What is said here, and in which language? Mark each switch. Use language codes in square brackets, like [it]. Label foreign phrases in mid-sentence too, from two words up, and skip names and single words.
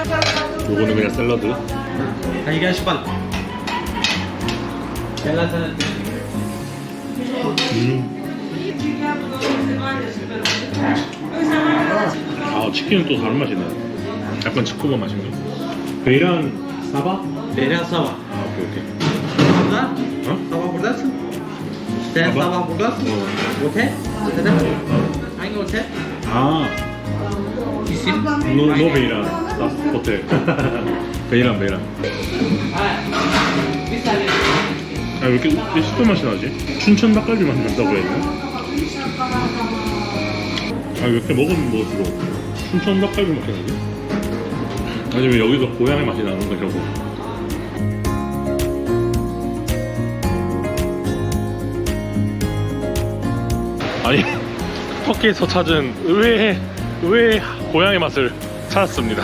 [ko] 요거는 그냥 샐러드. 치킨은 또 다른 맛이네. 약간 치코바 맛인가? [tr] Beyran sabah? Beyran sabah. [ko] 오케이. [tr] Burada? Sabah buradasın. Sen Sabah? sabah buradasın. Otel? Otelde mi? Hangi otel? İsim? [ko] 노 베이란 호텔. 베이란. [tr] Bir saniye. [ko] 왜 이렇게 슈퍼 맛이 나지? 춘천 닭갈비 만든다고 했나? 왜 이렇게 먹으면 먹을수록 춘천 닭갈비 맛이 나지? 아니면 여기서 고향의 맛이 나는 거 이러고. 아니 터키에서 찾은 의외의 고향의 맛을 찾았습니다.